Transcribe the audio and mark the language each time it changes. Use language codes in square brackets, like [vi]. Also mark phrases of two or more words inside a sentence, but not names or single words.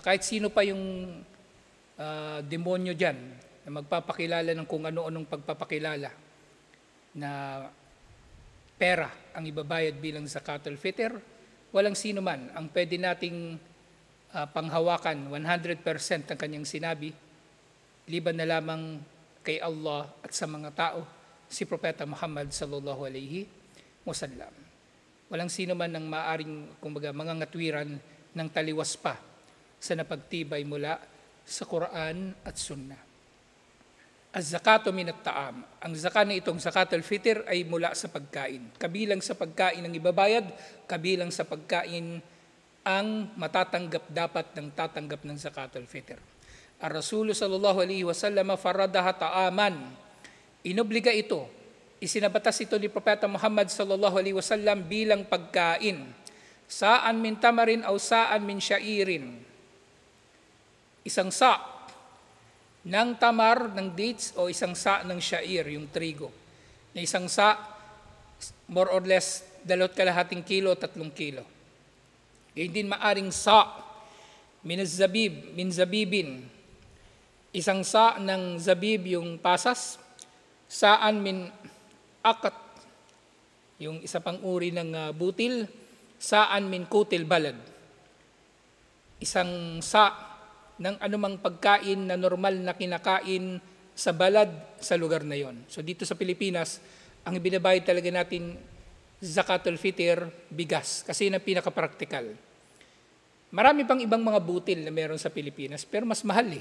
[tl] Kahit sino pa yung demonyo dyan na magpapakilala ng kung ano-anong pagpapakilala na pera ang ibabayad bilang [ar] زكاة الفطر, [tl] walang sino man ang pwede nating panghawakan 100% ang kanyang sinabi, liban na lamang kay Allah at sa mga tao, si Propeta Muhammad [ar] صلى الله عليه وسلم. [tl] Walang sino man ang maaring mga ngatwiran ng taliwas pa sa napagtibay mula sa Quran at Sunnah. [ar] الزكاة من الطعام. [tl] Ang zakat na itong [ar] زكاة الفطر [tl] ay mula sa pagkain. Kabilang sa pagkain ang ibabayad, kabilang sa pagkain ang matatanggap dapat ng tatanggap ng [ar] زكاة الفطر. الرسول صلى الله عليه وسلم فرضها طعاما. [tl] Inobliga ito. Isinabatas ito ni Propeta Muhammad [ar] صلى الله عليه وسلم [tl] bilang pagkain. [ar] صاعا من تمر أو صاعا من شعير. [tl] Isang sa ng tamar, ng dates, o isang sa ng syair, yung trigo. Na isang sa, [en] more or less, 2.5 kilo, 3 kilo. [tl] Ngayon din maaring sa, [ar] من زبيب, [tl] isang sa ng zabib yung pasas, [ar] صاعا من أقط, [tl] yung isa pang uri ng butil, [ar] صاعا من قوت البلد. [tl] Isang sa ng anumang pagkain na normal na kinakain sa balad sa lugar na yon. So dito sa Pilipinas, ang ibinabayad talaga natin [ar] زكاة الفطر, [tl] bigas, kasi yun ang pinaka-practical. Marami pang ibang mga butil na meron sa Pilipinas, pero mas mahal eh.